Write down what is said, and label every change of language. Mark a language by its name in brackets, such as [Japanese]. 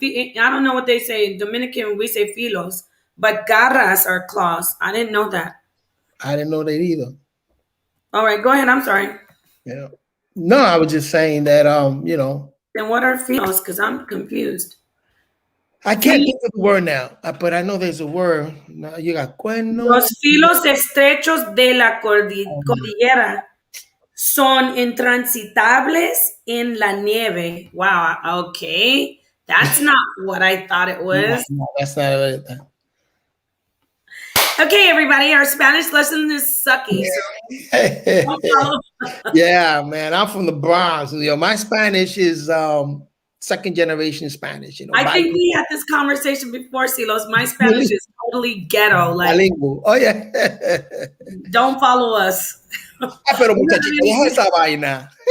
[English] I don't know what they say. In Dominican, we say filos, but garras are claws. I didn't know that. I didn't know that either. All right, go ahead. I'm sorry. Yeah. No, I was just saying that. Then what are filos? Because I'm confused. I can't think of the word now, but I know there's a word. No, you got cuernos. [Spanish] Los filos estrechos de la cordillera son intransitables en la nieve. [English] Wow. Okay. That's not what I thought it was. No, that's not it. Okay, everybody. Our Spanish lesson is sucky. So Yeah, man. I'm from the Bronx. My Spanish is second generation Spanish. I think we had this conversation before, Silos. My Spanish is totally ghetto. Like, bilingual. Oh yeah. Don't follow us. [Spanish] Pero muchachita, deja esa vaina.